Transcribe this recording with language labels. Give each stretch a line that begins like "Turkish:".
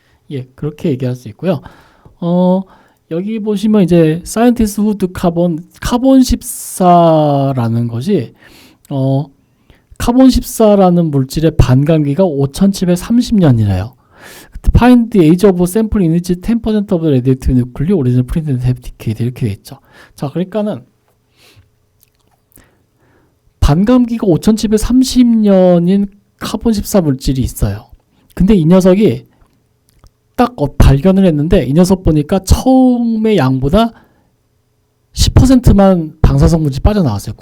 Korean: 예, 그렇게 얘기할 수 있고요. 여기 보시면 이제 사이언티스트 후드 카본 14라는 것이 카본 14라는 물질의 반감기가 5730년이래요.
English: Find the age of sample in which 10% of the radioactive nuclei original printed have decayed,
Korean: 이렇게 돼 있죠. 자, 그러니까는 반감기가 5730년인 카본 14 물질이 있어요. 근데 이 녀석이 딱 발견을 했는데 이 녀석 보니까 처음의 양보다 10%만 방사성 물질이 빠져나왔어요.